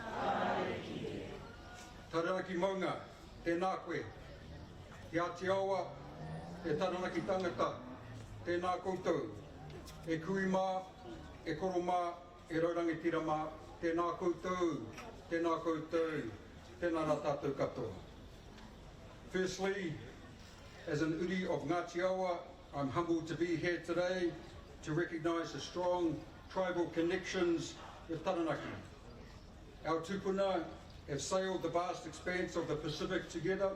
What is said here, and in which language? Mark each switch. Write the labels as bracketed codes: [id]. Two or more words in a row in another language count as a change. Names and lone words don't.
[mi] Taranaki maunga, tēnā koe, te Atiawa, te Taranaki tangata, tēnā koutou, e kui mā, e koro mā, e raurangi tira mā, tēnā koutou, tēnā rā tātou katoa. [en] Firstly, as an uri of Ngātiawa, I'm humbled to be here today to recognise the strong tribal connections with Taranaki. Our tupuna have sailed the vast expanse of the Pacific together.